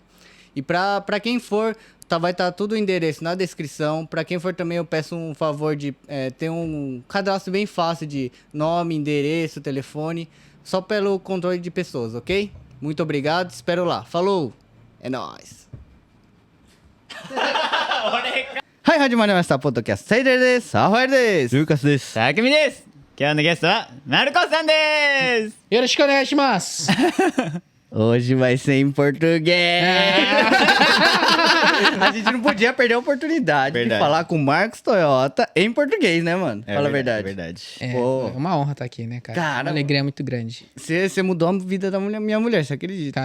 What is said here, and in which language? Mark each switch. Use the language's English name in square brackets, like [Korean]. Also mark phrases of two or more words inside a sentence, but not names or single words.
[Portuguese] E pra quem for, vai estar tudo o endereço na descrição. Pra quem for também, eu peço um favor de ter um cadastro bem fácil de nome, endereço, telefone, só pelo controle de pessoas, ok? Muito obrigado, espero lá. Falou! É nóis! [Japanese] はい、始まりました。ポッドキャスト、セイデルです。サーファイルです。ルーカスです。たくみです。今日のゲストはマルコスさんです。よろしくお願いします。 [Portuguese] Hoje vai ser em português. A gente não podia perder a oportunidade de falar com o Marcos Toyota em português, né, mano? Fala a verdade. É verdade. É, Pô. é uma honra estar aqui, né, cara? Cara, Uma alegria muito grande. Você mudou a vida da minha mulher, você acredita?